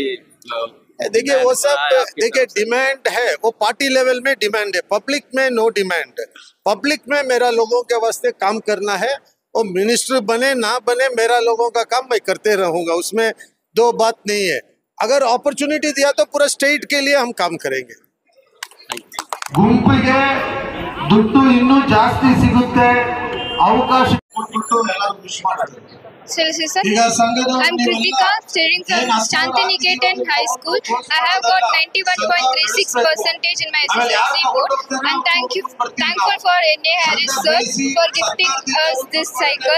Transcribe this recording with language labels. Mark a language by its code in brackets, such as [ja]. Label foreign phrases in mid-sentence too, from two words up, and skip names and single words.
[hi] देखिए, वो सब देखिए डिमांड है, वो [en] party level [hi] में डिमांड है, पब्लिक में [en] no demand [hi] है। पब्लिक में मेरा लोगों के वास्ते काम करना है। वो मिनिस्टर बने ना बने, मेरा लोगों का काम मैं करते रहूँगा, उसमें 2 बात नहीं है। अगर अपॉर्चुनिटी दिया तो पूरा स्टेट के लिए हम काम करेंगे। [kn] ಗುಂಪಿಗೆ ದುಡ್ಡು ಇನ್ನೂ ಜಾಸ್ತಿ ಸಿಗುತ್ತೆ ಅವಕಾಶ [en] I'm Kritika, studying from Shantiniketan High School. I have got 91.36% in my SSLC board, and thankful for N.A. Harris sir for gifting us this cycle.